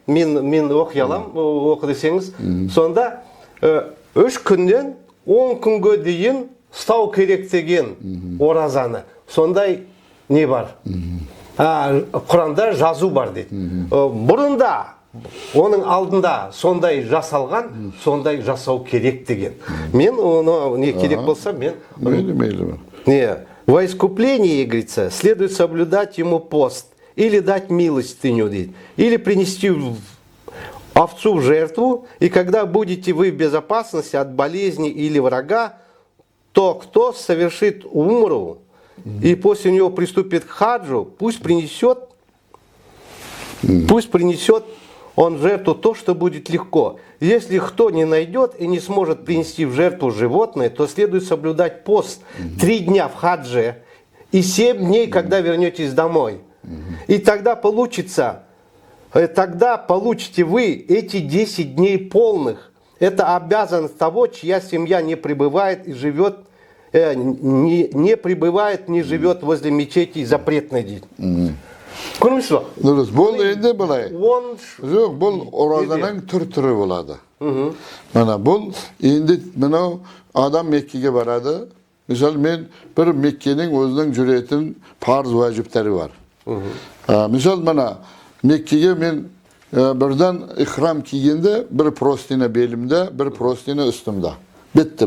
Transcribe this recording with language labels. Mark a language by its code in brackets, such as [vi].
[kk] Мен оқи алам, оқы десеңіз. Сонда 3 күннен 10 күнге дейін ұстау керек деген оразаны. Сондай не бар? Құранда жазу бар дейді. Бұрында оның алдында сондай жасалған, сондай жасау керек деген. Мен оны не керек болса, мен... [ru] Не, во искуплении, говорится, следует соблюдать ему пост, или дать милостыню, или принести овцу в жертву, и когда будете вы в безопасности от болезни или врага, то кто совершит умру, и после него приступит к хаджу, пусть принесет он в жертву то, что будет легко. Если кто не найдет и не сможет принести в жертву животное, то следует соблюдать пост 3 дня в хадже и 7 дней, когда вернетесь домой. И тогда получите вы эти 10 дней полных. Это обязанность того, чья семья не пребывает и живет, не пребывает, не живет возле мечети запретной день. [kk] Көрдіңіз ба? Дұрыс, бұл енді былай. Жоқ, бұл оразаның түрі болады. Мына бұл енді мынау адам Меккеге барады. Мысалы мен бір Меккенің өзінің жүретін парыз уәжіптері бар. Мысалы мына Меккеге мен бірден ихрам кигенде бір простине белімде, бір простине үстімде. Бітті.